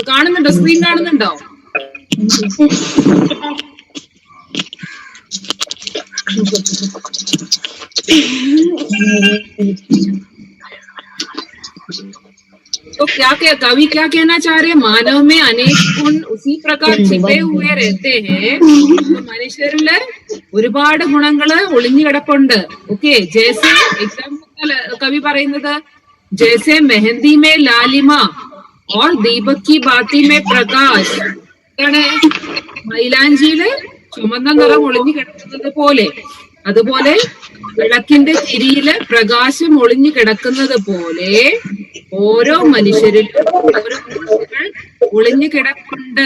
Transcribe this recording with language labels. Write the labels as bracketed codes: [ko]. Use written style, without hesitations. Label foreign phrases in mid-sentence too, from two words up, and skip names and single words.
[ml] കാണുന്നുണ്ടോ? സ്ക്രീൻ കാണുന്നുണ്ടോ? [hi] तो क्या कवि क्या कहना चाह रहे हैं? मानव में अनेक गुण उसी प्रकार छिपे हुए रहते हैं. [ml] മനുഷ്യരില് ഒരുപാട് ഗുണങ്ങള് ഒളിഞ്ഞു കിടപ്പുണ്ട്. ഓക്കെ, ജैसे എക്സാമ്പിൾ കവി പറയുന്നത് [hi] जैसे मेहंदी में लालिमा और दीपक की बाती में प्रकाश. [ml] മൈലാഞ്ചിയില് ചുമന്ന നിറം ഒളിഞ്ഞു കിടക്കുന്നത് പോലെ, അതുപോലെ വിളക്കിന്റെ തിരിയില് പ്രകാശം ഒളിഞ്ഞു കിടക്കുന്നത് പോലെ ഓരോ മനുഷ്യരിലും ഓരോ ഗുണങ്ങൾ ഒളിഞ്ഞു കിടപ്പുണ്ട്.